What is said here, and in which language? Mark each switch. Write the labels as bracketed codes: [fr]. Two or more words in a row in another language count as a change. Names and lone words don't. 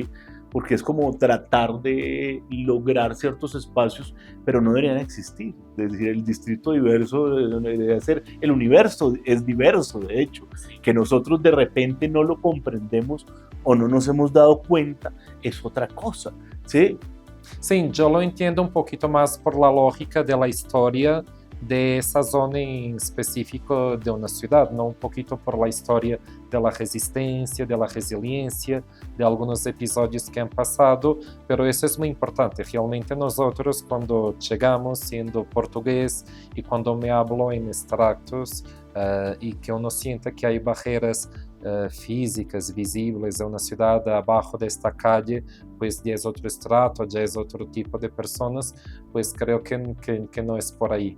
[es] Porque es como tratar de lograr ciertos espacios, pero no deberían existir. Es decir, el distrito diverso debería ser, el universo es diverso, de hecho, que nosotros de repente no lo comprendemos o no nos hemos dado cuenta, es otra cosa, ¿sí? [pt] Sim, eu [es] lo entiendo [pt] um pouquinho mais [es] por la lógica de la história de esa zona en específico de una ciudad, no un poquito por la historia de la resistencia, de la resiliencia, de algunos episodios que han pasado, pero eso es muy importante. Realmente nosotros cuando llegamos siendo portugués y cuando me hablo en extractos y que uno siente que hay barreras físicas, visibles en una ciudad abajo de esta calle, pues ya es otro estrato, ya es otro tipo de personas, pues creo que no es por ahí.